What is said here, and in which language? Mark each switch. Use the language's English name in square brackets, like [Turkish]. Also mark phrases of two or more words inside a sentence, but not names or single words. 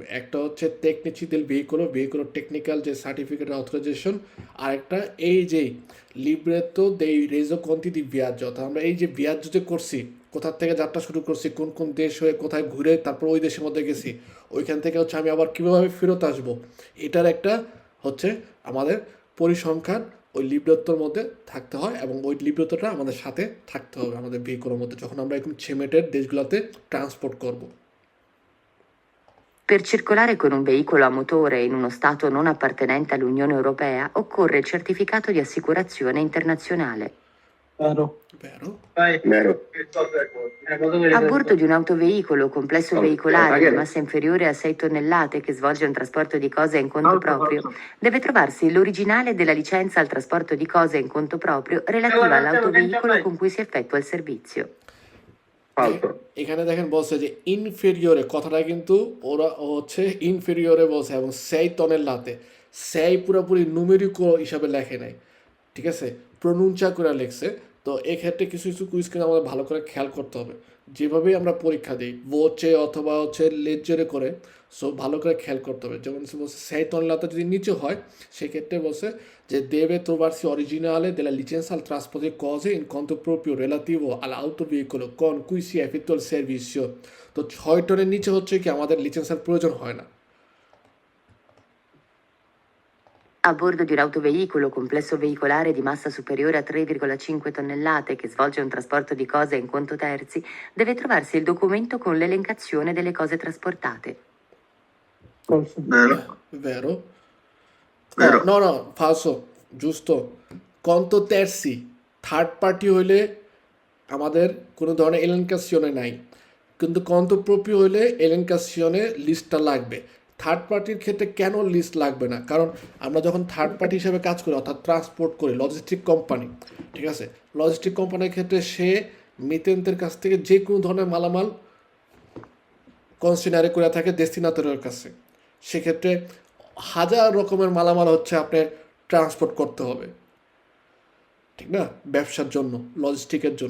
[Bangla] একটা হচ্ছে [Italian] tecnici del veicolo [Bangla] টেকনিক্যাল যে [English] certificate authorization, [Bangla] আর একটা এই যে [Italian] libretto dei resoconti di viaggio, [Bangla] অর্থাৎ আমরা এই যে ভিয়াজ্জো যে করছি, কোথার থেকে যাত্রা শুরু করছি, কোন কোন দেশ হয়ে কোথায় ঘুরে তারপর ওই দেশের মধ্যে গেছি, ওইখান থেকে হচ্ছে আমি আবার কীভাবে ফেরত আসবো, এটার একটা হচ্ছে আমাদের পরিসংখ্যান ওই লিব্রেতোর মধ্যে থাকতে হয়, এবং ওই লিব্রেতোটা আমাদের সাথে থাকতে হবে আমাদের ভেহিকুলের মধ্যে যখন আমরা এরকম ছেমেটের দেশগুলোতে ট্রান্সপোর্ট করব। [Italian] Per circolare con un veicolo a motore in uno stato non appartenente all'Unione Europea occorre il certificato di assicurazione internazionale. Vero. Vero? Vai. Vero. A bordo di un autoveicolo o complesso veicolare di magari- massa inferiore a 6 tonnellate che svolge un trasporto di cose in conto proprio, deve trovarsi l'originale della licenza al trasporto di cose in conto proprio relativa all'autoveicolo con cui si effettua il servizio. [Bangla] ফালতু। এখানে দেখেন বলছে যে ইনফেরিয়রে, কথাটা কিন্তু ওরা হচ্ছে ইনফেরিয়রে বলছে, এবং সেই টনের লাতে সেই পুরোপুরি নুমেরিকো হিসাবে লেখে নাই, ঠিক আছে, প্রনুঞ্চা করে লিখছে। তো এক্ষেত্রে কিছু কিছু কুইজ কিন্তু আমাদের ভালো করে খেয়াল করতে হবে, যেভাবেই আমরা পরীক্ষা দিই বোচে অথবা হচ্ছে লেজরে করে, সো ভালো করে খেয়াল করতে হবে। যেমন বলছে সেই টনলাতে যদি নিচে হয়, সেক্ষেত্রে বলছে যে [Italian] deve trovarsi originale della licenza al trasporto di cose in conto proprio relativo all'autoveicolo con cui si effettua il servizio। [Bangla] তো 6 টনের নিচে হচ্ছে কি আমাদের লিসেন্সের প্রয়োজন হয় না। [Italian] A bordo di un autoveicolo complesso veicolare di massa superiore a 3,5 tonnellate che svolge un trasporto di cose in conto terzi, deve trovarsi il documento con l'elencazione delle cose trasportate. Vero. Vero? Vero. No, falso, giusto. Conto terzi, [English] third party [Bangla] হইলে আমাদের কোনো ধরনের এলেনকাসিওনে নাই, কিন্তু [Italian] conto proprio [Bangla] হইলে এলেনকাসিওনে লিস্টটা লাগবে। [English] third party [Bangla] ক্ষেত্রে কেন লিস্ট লাগবে না? কারণ আমরা যখন [English] third party [Bangla] হিসেবে কাজ করি, অর্থাৎ ট্রান্সপোর্ট করি, [English] logistic company, [Bangla] ঠিক আছে, [English] logistic company [Bangla] ক্ষেত্রে সে মিতেন্তের কাছ থেকে যে কোনো ধরনের মালামাল কনসিনারে করে থাকে ডেস্টিনেটরের কাছে, সেক্ষেত্রে হাজার রকমের মালামাল হচ্ছে আপনার ট্রান্সপোর্ট করতে হবে, ঠিক না, ব্যবসার জন্য, লজিস্টিকের জন্য।